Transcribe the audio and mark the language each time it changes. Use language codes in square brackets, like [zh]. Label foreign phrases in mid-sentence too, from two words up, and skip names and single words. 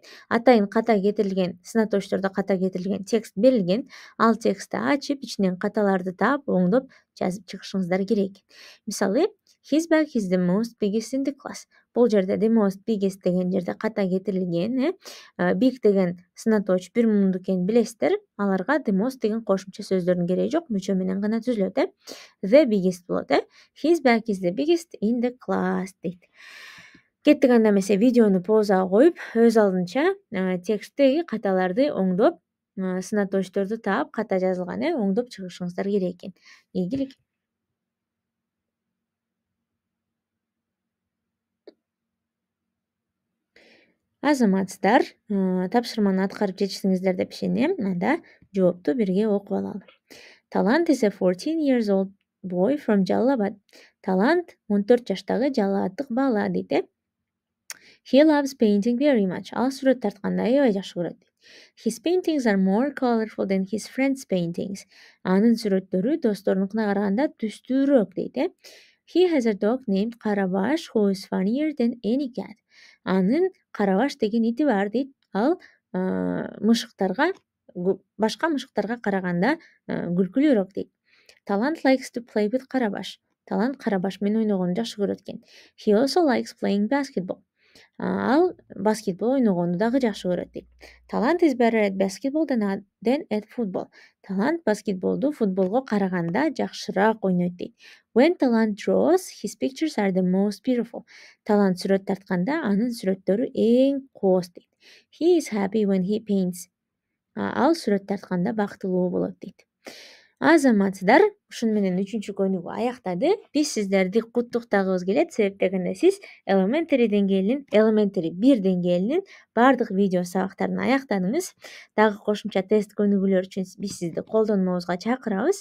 [ky] Атайын ката кетирилген, сынатоочтордо ката кетирилген текст берилген. Ал текстти ачып, ичинен каталарды таап, оңдоп жазып чыгышыңыздар керек. Мисалы, [en] his bag is the most biggest in the class. [ky] Бул жерде [en] the most biggest [ky] деген жерде ката кетирилген, big деген сынатооч бир муңдук экенин билесиздер. Аларга [en] the most [ky] деген кошумча сөздөрдүн кереги жок, мүчө менен гана түзүлөт, [en] The biggest болот, His bag is the biggest in the class дейт. [ky] Кеттик анда эмесе, видеону паузага коюп, өз алдынча тексттеги каталарды оңдоп, сынатоочторду таап, ката жазылган, оңдоп чыгышыңыздар керек экен. Ийгилик. Азаматсыздар, тапшырманы аткарып жетишсиңиздер деп ишенем. Анда жоопту бирге окуп алалы. [en] Talant is a 14 years old boy from Jalabad. [ky] Talant 14 жаштагы Жалалаттык бала дейт. [en] He loves painting very much. [ky] Ал сүрөт тартканды аябай жакшы көрөт. [en] His paintings are more colorful than his friends' paintings. [ky] Анын сүрөттөрү досторунукуна караганда түстүүрөөк дейт. [en] He has a dog named Karabash who is funnier than any cat. [ky] Анын Карабаш деген ити бар дейт. Ал мышыктарга, башка мышыктарга караганда күлкүлүүрөөк дейт. [en] Talant likes to play with Karabash. [ky] Talant Карабаш менен ойногонду жакшы көрөт экен. [en] He also likes playing basketball. [ky] Ал баскетбол ойногонду дагы жакшы көрөт дейт. [en] Talant is better at basketball than at football. [ky] Talant баскетболду футболго караганда жакшыраак ойнойт дейт. [en] When Talant draws, his pictures are the most beautiful. [ky] Talant сүрөт тартканда анын сүрөттөрү эң кооз дейт. [en] He is happy when he paints. [ky] Ал сүрөт тартканда бактылуу болот дейт. Азаматсыздар, ушуну менен 3-чү көнүгүү аяктады. Биз сиздерди куттуктагыбыз келет, себеп дегенде сиз Elementary 1 деңгээлинин бардык видео сабактарын аяктадыңыз. Дагы кошумча тест көнүгүүлөр үчүн биз сизди колдонмобузга чакырабыз.